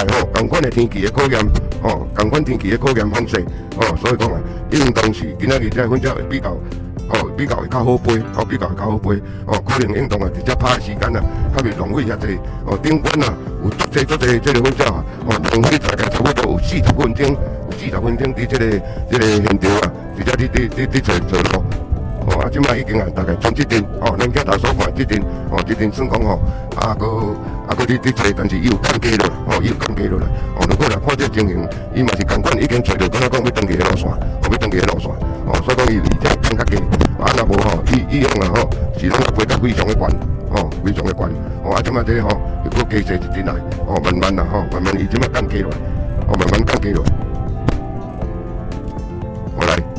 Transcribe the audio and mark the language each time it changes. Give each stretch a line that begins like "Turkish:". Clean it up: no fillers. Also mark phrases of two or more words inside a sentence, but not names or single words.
Min Nan Chinese: 同款的天气的考验，同款天气的考验方式，所以讲啊，应当是今仔日这个粉鸟会比较会较好飞，可能应当啊直接拍的时间啊，较袂浪费遐济，顶管啊有足济这个粉鸟啊，浪费大概差不多有40分钟，伫这个现场啊，直接伫找路，即摆已经大概从这阵，咱今仔所看这阵，这阵算讲佫伫找，但是伊有降低落，如果来看这情形，伊嘛是同款已经找到，敢若讲要登记的路线，所以讲伊离这更较近，若无伊用啊是拢飞得非常的悬，即摆这又佫加势一阵来，慢慢伊即摆降低落来，慢慢降低落来。来，咱